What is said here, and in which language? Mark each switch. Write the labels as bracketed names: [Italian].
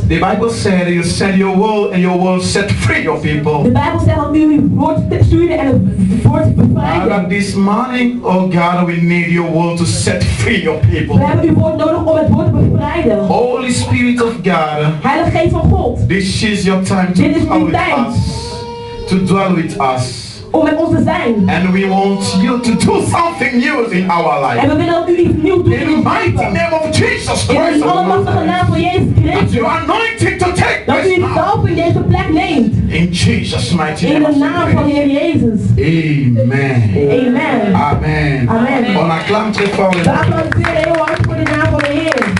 [English] The Bible said you send your word and your word set free your people. [Dutch] De Bijbel zegt dat u uw woord stuurde en het woord bevrijdde. [English] This morning, oh God, we need your word to set free your people. [Dutch] We hebben uw woord nodig om het woord te bevrijden. [English] Holy Spirit of God. [Dutch] Heilige Geest van God. [English] This is your time to dwell with us. To dwell with us. [Dutch] Om met ons te zijn. [English] And we want you to do something new in our life. [Dutch] En we willen dat u iets nieuws doet. [English] In the mighty name of Jesus Christ. [Dutch] In de allemachtige naam van Jezus Christus. [English] You are anointed to take [Dutch] dat u de zalving deze plek neemt. [English] In Jesus' mighty name. [Dutch] In de naam van de Heer Jezus. Amen. Amen. Amen. Amen. [French] On acclame très fort. [Dutch] We applaudisseren heel hard voor de naam van de Heer.